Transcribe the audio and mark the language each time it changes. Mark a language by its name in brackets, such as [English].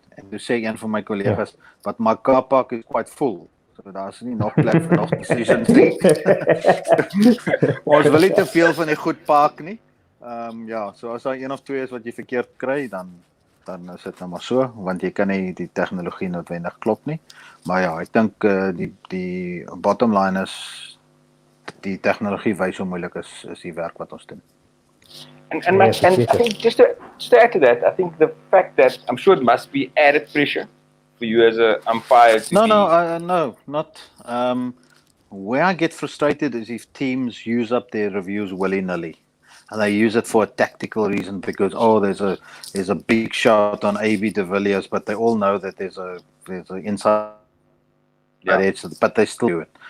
[Afrikaans] En toe sê een van my kollegas, [English] but my car park is quite full. [Afrikaans] So daar's nie nog plek vir nog decisions nie. Ons wil nie te veel van die goed park nie. So as daar een of twee is wat jy verkeerd kry, dan is dit nou maar so, want jy kan nie die tegnologie noodwendig klop nie. Maar ja, ek dink die bottom line is die tegnologie wys hoe moeilik is die werk wat ons doen. [English] And I think just to add to that, I think the fact that I'm sure it must be added pressure for you as an umpire. Not. Where I get frustrated is if teams use up their reviews willy-nilly. And they use it for a tactical reason because there's a big shot on AB de Villiers, but they all know that there's a inside edge, but they still do it.